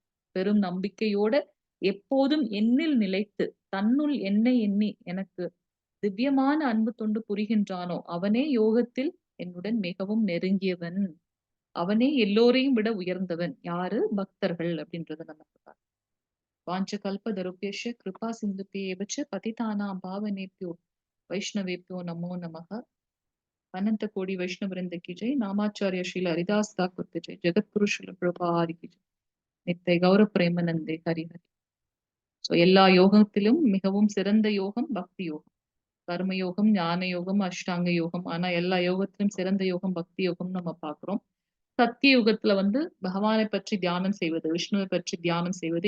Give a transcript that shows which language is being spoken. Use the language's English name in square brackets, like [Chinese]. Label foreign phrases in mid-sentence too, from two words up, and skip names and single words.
[Tamil] பெரும் நம்பிக்கையோட எப்போதும் என்னில் நிலைத்து, தன்னுள் என்னை எண்ணி எனக்கு திவ்யமான அன்பு தொண்டு புரிகின்றானோ, அவனே யோகத்தில் என்னுடன் மிகவும் நெருங்கியவன். அவனே எல்லோரையும் விட உயர்ந்தவன். யாரு? பக்தர்கள் அப்படின்றத நமக்கு பார்க்கிறோம். [Sanskrit] वाञ्छाकल्पतरुभ्यश्च कृपा सिन्धुभ्य एव च पतितानां पावनेभ्यो वैष्णवेभ्यो नमो नमः. [Hindi] अनंत कोटि वैष्णव वृंद की जय. नामाचार्य श्रील हरिदास ठाकुर की जय. जगतगुरु श्रील प्रभुपाद की जय. [Bangla] নিতাই গৌর প্রেমানন্দে হরি হরি. [Tamil] ஸோ எல்லா யோகத்திலும் மிகவும் சிறந்த யோகம் பக்தி யோகம். கர்ம யோகம், ஞான யோகம், அஷ்டாங்க யோகம். ஆனா எல்லா யோகத்திலும் சிறந்த யோகம் பக்தி யோகம்னு நம்ம பார்க்கிறோம். சத்திய யுகத்துல வந்து பகவானை பற்றி தியானம் செய்வது, விஷ்ணுவை பற்றி தியானம் செய்வது.